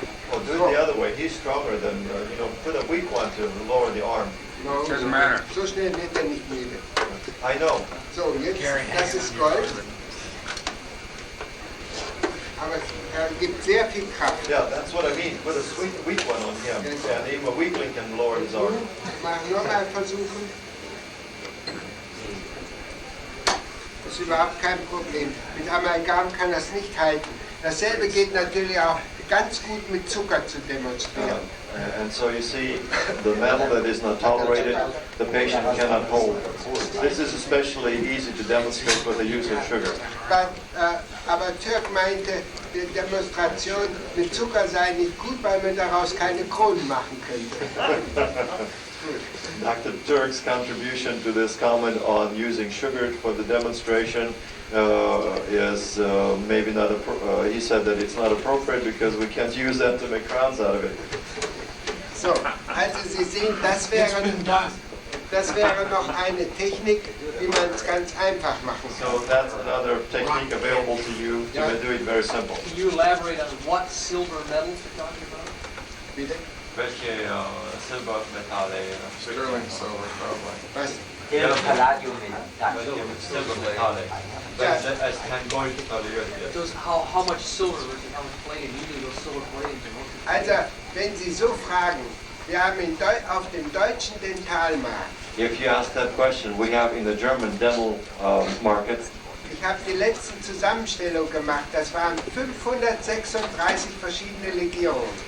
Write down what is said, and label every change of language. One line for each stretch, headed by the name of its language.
English: Well, do it the other way. He's stronger than, put a weak one to lower the arm. No, Doesn't matter.
German: So schnell wird er nicht müde.
English: I know.
German: So, jetzt, das ist Gold. Aber er gibt sehr viel Kraft.
English: Yeah, that's what I mean. Put a weak one on here. And even a weakling can lower his arm.
German: Machen nochmal versuchen. Das ist überhaupt kein Problem. Mit Amalgam kann das nicht halten. Dasselbe geht natürlich auch ganz gut mit Zucker zu demonstrieren.
English: And so you see, the metal that is not tolerated, the patient cannot hold. This is especially easy to demonstrate with the use of sugar.
German: Aber Turk meinte, die Demonstration mit Zucker sei nicht gut, weil man daraus keine Kronen machen könnte.
English: Dr. Turk's contribution to this comment on using sugar for the demonstration is maybe not, he said that it's not appropriate because we can't use that to make crowns out of it.
German: So, also Sie sehen, das wäre noch eine Technik, wie man es ganz einfach machen kann.
English: So that's another technique available to you to do it very simple. Can you elaborate on what silver metals you're talking about?
German: Bitte? Welche Silbermetalle?
English: Sterling silver, probably.
German: Was? Silbermetalle. Als kein Gold toleriert wird.
English: Those, how much silver versus how much palladium? Usually those silver palladiums are mostly.
German: Also, wenn Sie so fragen, wir haben auf dem deutschen Dentalmarkt,
English: If you ask that question, we have in the German dental market,
German: ich habe die letzten Zusammenstellung gemacht, das waren 536 verschiedene Legierungen.